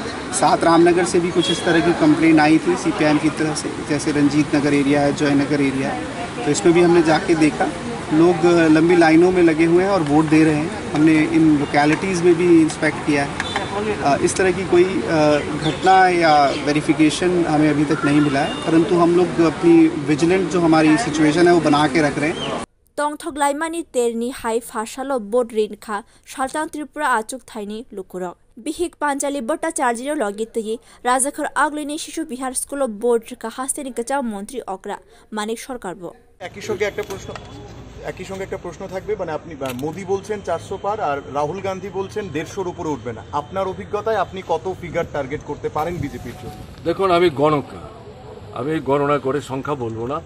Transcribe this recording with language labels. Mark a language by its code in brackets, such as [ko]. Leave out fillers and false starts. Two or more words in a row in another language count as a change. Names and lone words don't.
[hi] 7 रामनगर से भी कुछ इस तरह की कंप्लेन आई थी CPIM की तरफ से, जैसे रंजीत नगर एरिया है, जयनगर एरिया है, तो इसमें भी हमने जाके देखा लोग लंबी लाइनों में लगे हुए हैं और वोट दे रहे हैं। हमने इन लोकेलिटीज़ में भी इंस्पेक्ट किया है। इस तरह की कोई घटना या वेरिफिकेशन हमें अभी तक नहीं मिला है, परंतु हम लोग अपनी विजिलेंट जो हमारी सिचुएशन है वो बना के रख रहे हैं। [trp] तोंग थगलाइमानी तेरनी हाई फाशालो बोट रिनखा शालतान त्रिपुरा आचुक थाइनी लुकुरक बिहिक पांचाली भट्टाचार्य लगितई राजाखर आगलिनी शिशु बिहार [en] school of board [trp] का हास्तेनी कचा मंत्री অকরা মানিক সরকার বো [bn] একই সঙ্গে একটা প্রশ্ন থাকবে, মানে আপনি মোদি বলছেন 400 পার আর রাহুল গান্ধী বলছেন 150-র উপরে উঠবে না। আপনার অভিজ্ঞতায় আপনি কত [en] figure target [bn] করতে পারেন বিজেপির জন্য? দেখুন, আমি গণক, আমি গণনা করে সংখ্যা বলবো না।